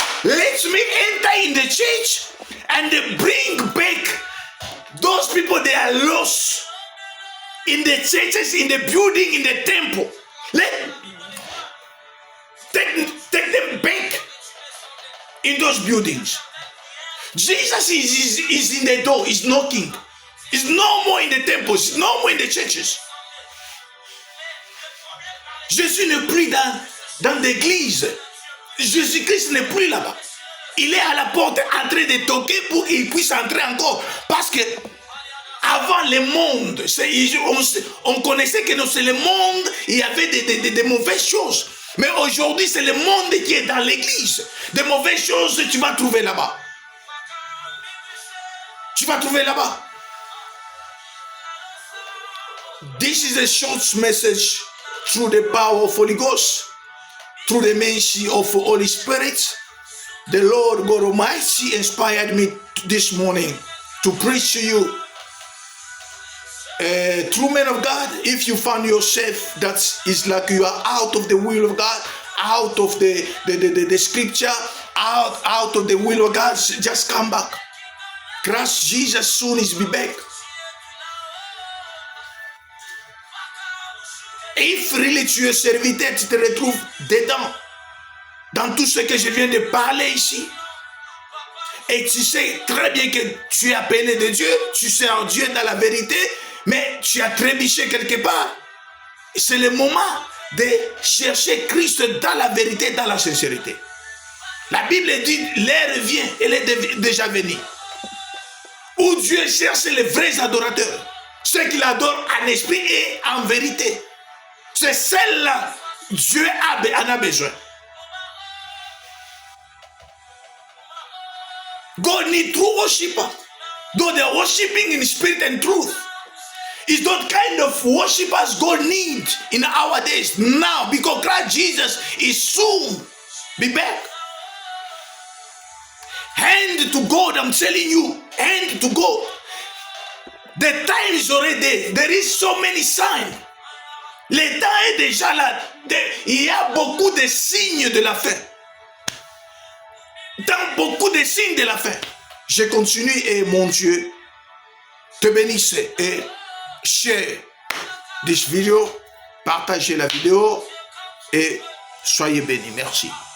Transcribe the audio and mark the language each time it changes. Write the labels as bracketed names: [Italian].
[English] Let me enter in the church and bring back those people they are lost in the churches, in the building, in the temple. Take them back in those buildings. Jesus is in the door, is knocking. He's no more in the temples, he's no more in the churches. [French] Jésus n'est plus dans l'église. Jésus-Christ n'est plus là-bas. Il est à la porte en train de toquer pour qu'il puisse entrer encore. Parce que avant le monde, on connaissait que c'est le monde, il y avait des mauvaises choses. Mais aujourd'hui, c'est le monde qui est dans l'église. Des mauvaises choses, tu vas trouver là-bas. Tu vas trouver là-bas. [English] This is a short message through the power of Holy Ghost, through the mercy of Holy Spirit. The Lord God Almighty inspired me this morning to preach to you. True man of God, if you find yourself that is like you are out of the will of God, out of the scripture, out of the will of God, just come back. Christ Jesus soon is be back. If really [French] tu es serviteur, tu te retrouves dedans, dans tout ce que je viens de parler ici. Et tu sais très bien que tu es appelé de Dieu, tu sers Dieu dans la vérité, mais tu as trébuché quelque part. C'est le moment de chercher Christ dans la vérité, dans la sincérité. La Bible dit, l'heure vient, elle est déjà venue. Où Dieu cherche les vrais adorateurs, ceux qui l'adorent en esprit et en vérité. C'est celle-là Dieu en a besoin. [English] God needs true worshiper. Though they are worshiping in spirit and truth. It's that kind of worshippers God needs in our days now, because Christ Jesus is soon be back. Hand to God, I'm telling you, hand to God. The time is already there. There is so many signs. [French] Le temps est déjà là. Il y a beaucoup de signes de la fin. Dans beaucoup de signes de la fin. Je continue et mon Dieu te bénisse et [English] share this video, [French] partagez la vidéo et soyez bénis. Merci.